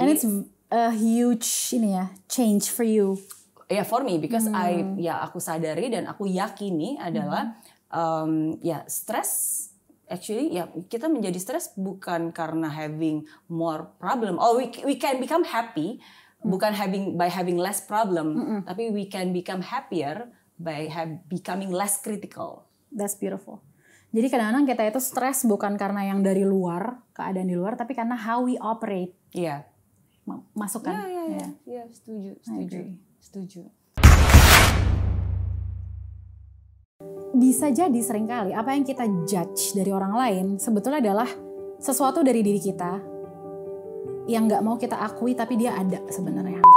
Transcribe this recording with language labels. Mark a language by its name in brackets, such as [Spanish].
[English] And it's a huge change for you. [Indonesian] For me, because aku sadari dan aku yakini adalah stress actually kita menjadi stres bukan karena [English] having more problem. We can become happy bukan by having less problem, tapi we can become happier by becoming less critical. That's beautiful. [Indonesian] Jadi kadang-kadang kita itu stres bukan karena yang dari luar, keadaan di luar, tapi karena [English] how we operate. [Indonesian] Iya. Masuk kan? Iya, setuju. Bisa jadi seringkali apa yang kita judge dari orang lain sebetulnya adalah sesuatu dari diri kita yang nggak mau kita akui tapi dia ada sebenarnya.